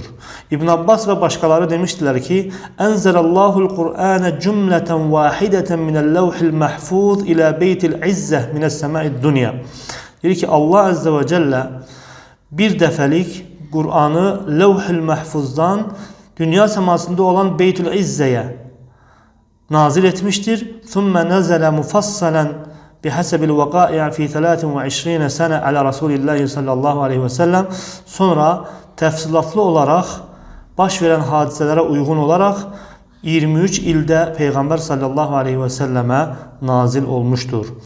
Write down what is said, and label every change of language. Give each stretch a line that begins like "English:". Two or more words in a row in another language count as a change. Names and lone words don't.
Turkish: İbn Abbas ve başkaları demiştiler ki:
Arabic: "أنزل الله القرآن جملة واحدة من اللوح المحفوظ إلى بيت العزة من السماء الدنيا."
Turkish: Diyor ki Allah
Arabic: عز وجل
Turkish: bir defelik Kur'an'ı levh-ül mahfuzdan dünya semasında olan Beytül İzze'ye nazil etmiştir.
Arabic: ثُمَّ نَزَلَ مُفَصَّلًا بِحَسَبِ الْوَقَائِعَ فِي 23 سنة على رسول الله صلى الله عليه وسلم.
Turkish: Sonra tefsilatlı olarak baş veren hadiselere uygun olarak 23 ilde Peygamber
Arabic: صلى الله عليه وسلم
Turkish: nazil olmuştur.